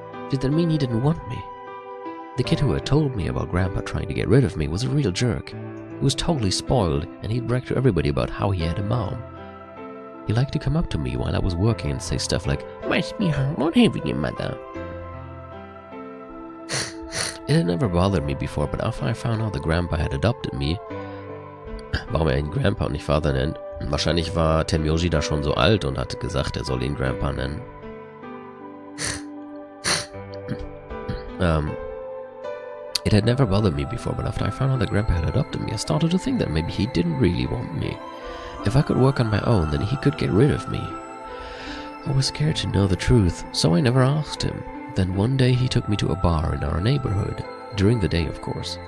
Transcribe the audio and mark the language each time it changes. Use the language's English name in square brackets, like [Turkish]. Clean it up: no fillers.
[English] Did that mean he didn't want me? The kid who had told me about Grandpa trying to get rid of me was a real jerk. He was totally spoiled, and he'd brag to everybody about how he had a mom. He liked to come up to me while I was working and say stuff like, "Must be hard not having a mother." It had never bothered me before, but after I found out that Grandpa had adopted me, [German] warum er ihn Grandpa und nicht Vater nennt, wahrscheinlich war Termiten da schon so alt und hatte gesagt, er soll ihn Grandpa nennen. [English] It had never bothered me before, but after I found out that Grandpa had adopted me, I started to think that maybe he didn't really want me. If I could work on my own, then he could get rid of me. I was scared to know the truth, so I never asked him. Then one day he took me to a bar in our neighborhood. During the day, of course.